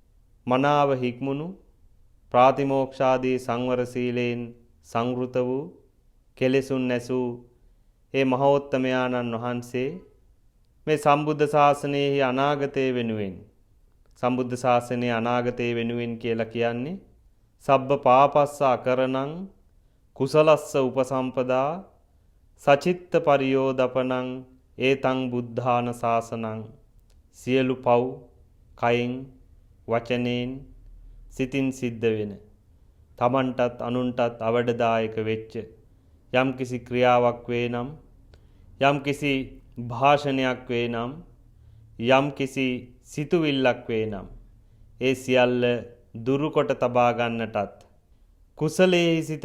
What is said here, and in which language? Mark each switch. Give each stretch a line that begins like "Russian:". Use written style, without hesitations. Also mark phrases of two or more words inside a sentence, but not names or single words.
Sinhala: මනාව හික්මුණු ප්‍රාතිමෝක්ෂාදී සංවර සීලයෙන් සංවෘත වූ කෙලෙසුන් නැසූ ඒ මහෝත්තමයාණන් වහන්සේ මේ සම්බුද්ධ ශාසනයේ අනාගතයේ වෙනුවෙන් සම්බුද්ධ ශාසනයේ අනාගතයේ වෙනුවෙන් කියලා කියන්නේ
Pali: සබ්බ පාපස්ස අකරණං කුසලස්ස උපසම්පදා සචිත්ත පරියෝදපනං ඒතං බුද්ධාන ශාසනං
Sinhala: සියලු පව් කයින් වචනෙන් සිතින් සිද්ධ වෙන තමන්ටත් අනුන්ටත් අවඩදායක වෙච්ච යම්කිසි ක්‍රියාවක් වේ නම් යම්කිසි භාෂණයක් වේ නම් යම්කිසි සිතුවිල්ලක් වේ නම් ඒ සියල්ල දුරුකොට තබා ගන්නටත් කුසලයේ සිත